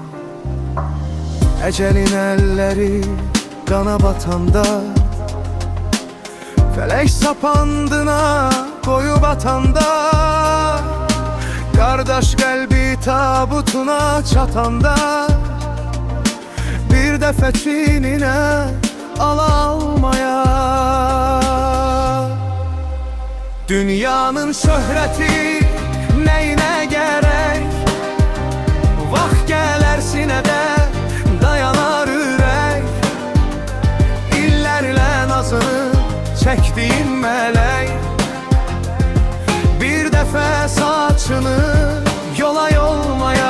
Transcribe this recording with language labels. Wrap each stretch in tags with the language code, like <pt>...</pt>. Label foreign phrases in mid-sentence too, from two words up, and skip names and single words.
<tr>Ecelin elleri qana batanda, felek sapandına koyup atanda, kardeş kalbi tabutuna çatanda, bir defa çinine almaya. Dünyanın şöhreti neyine gerek,</tr> <az>vaxt gələrsinə də dayanar ürək. İllərlə nazını çəkdiyin mələk, bir dəfə saçını yola yolmaya.</az>